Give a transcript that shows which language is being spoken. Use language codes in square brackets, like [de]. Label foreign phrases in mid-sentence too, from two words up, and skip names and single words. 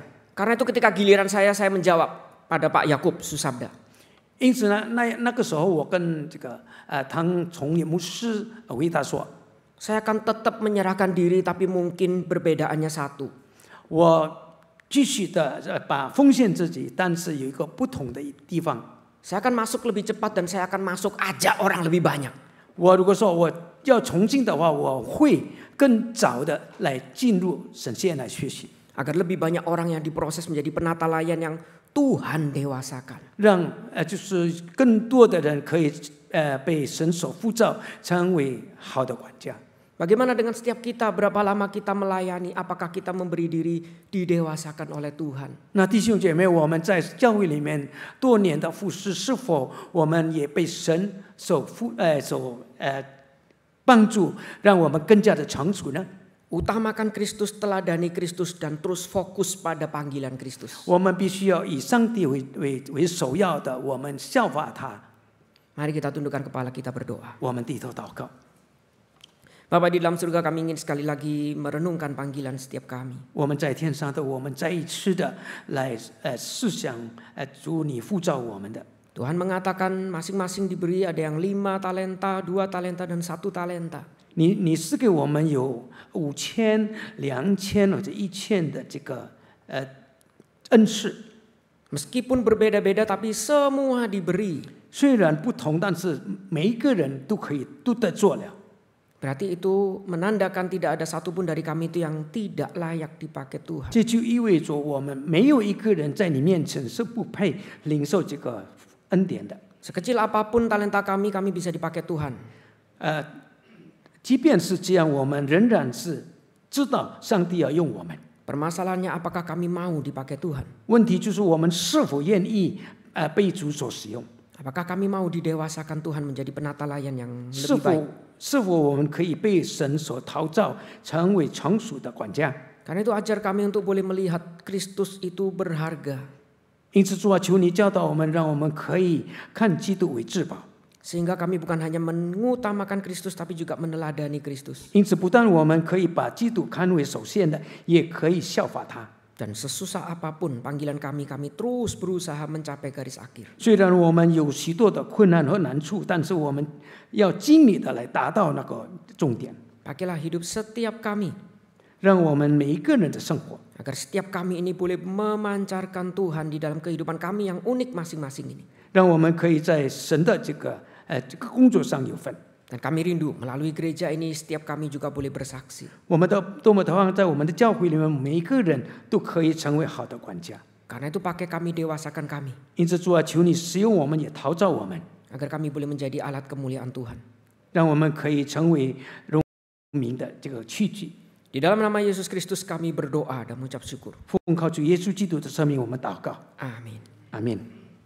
[id] Karena itu ketika giliran saya menjawab pada Pak Yakub Susabda. [zh] 因此呢，那个时候我跟这个唐崇业牧师回答说， [id] Saya akan tetap menyerahkan diri, tapi mungkin perbedaannya satu. [zh] 我继续的把奉献自己，但是有一个不同的地方。 [id] Saya akan masuk lebih cepat dan saya akan masuk ajak orang lebih banyak. [zh] 我如果说我要从进的话，我会更早的来进入神学院来学习， [id] Agar lebih banyak orang yang diproses menjadi penata layan yang Tuhan dewasakan. [zh] 让就是更多的人可以被神所呼召，成为好的管家。 [id] Bagaimana dengan setiap kita? Berapa lama kita melayani? Apakah kita memberi diri didewasakan oleh Tuhan? [zh] 那弟兄姐妹，我们在教会里面多年的服侍，是否我们也被神所帮助，让我们更加的成熟呢？ [id] Utamakan Kristus, teladani Kristus, dan terus fokus pada panggilan Kristus. [zh] 我们必须要以上帝为首要的，我们效法他。 [id] Mari kita tundukkan kepala, kita berdoa. [zh] 我们低头祷告。 [id] Bapa di dalam surga, kami ingin sekali lagi merenungkan panggilan setiap kami. [zh] 我们在天上的，我们再一次的来思想主你呼召我们的。 [id] Tuhan mengatakan masing-masing diberi, ada yang 5 talenta, 2 talenta, dan 1 talenta. [zh] 你赐给我们有5000、2000或者1000的这个恩赐， [id] Meskipun berbeda-beda, tapi semua diberi. [zh] 虽然不同，但是每一个人都得做了。 [id] Berarti itu menandakan tidak ada satupun dari kami itu yang tidak layak dipakai Tuhan. [zh] 这就意味着我们没有一个人在你面前是不配领受这个恩典的。 [id] Sekecil apapun talenta kami, kami bisa dipakai Tuhan. [zh] 即便是这样，我们仍然是知道上帝要用我们。 [id] Permasalahannya apakah kami mau dipakai Tuhan? [zh] 问题就是我们是否愿意被主所使用？ [id] Apakah kami mau didewasakan Tuhan menjadi penata layan yang [zh] 是 [id] lebih baik? [zh] 否我们可以被神所陶造，成为成熟的管家？ [id] Karena itu ajar kami untuk boleh melihat Kristus itu berharga. [zh] 因此，主啊，求你教导我们，让我们可以看基督为至宝。 [id] Sehingga kami bukan hanya mengutamakan Kristus, tapi juga meneladani Kristus. [zh] 因此，不但我们可以把基督看为首先的，也可以效法他。 [id] Dan sesusah apapun panggilan kami, kami terus berusaha mencapai garis akhir. [zh] 虽然我们有许多的困难和难处，但是我们要尽力的来达到那个重点。 [id] Pakailah hidup setiap kami, [zh] 让我们每一个人的生活， [id] agar setiap kami ini boleh memancarkan Tuhan di dalam kehidupan kami yang unik masing-masing ini. [zh] 让我们可以在神的这个工作上有份。 [id] Dan kami rindu melalui gereja ini setiap kami juga boleh bersaksi. [zh] 我们多么渴望在我们的教会里面，每一个人都可以成为好的管家。 [id] Karena itu pakai kami, dewasakan kami, [zh] 因此，主啊，求你使用我们，也陶造我们， [id] agar kami boleh menjadi alat kemuliaan Tuhan. [zh] 让我们可以成为荣明的这个器具。 [id] Di dalam nama Yesus Kristus kami berdoa dan mengucap syukur. [zh] 奉靠主耶稣基督的圣名，我们祷告， [id] Amin. [zh] 阿门。